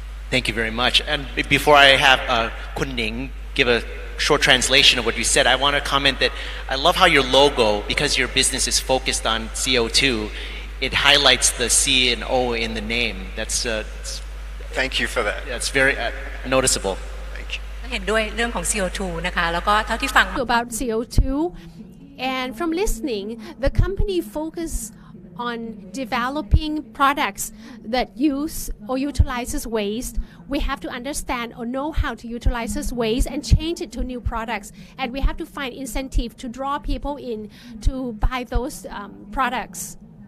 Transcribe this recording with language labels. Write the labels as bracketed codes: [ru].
[en] Thank you very much. And before I have Kun Ning give a short translation of what you said, I want to comment that I love how your logo, because your business is focused on CO2, it highlights the C and O in the name. That's Thank you for that. That's very noticeable. Thank you. [th] เห็นด้วยเรื่องของ CO2 นะคะแล้วก็เท่าที่ฟัง [en] about CO2 and from listening the company focus on developing products that use or utilizes waste, we have to understand or know how to utilize this waste and change it to new products. And we have to find incentive to draw people in to buy those products.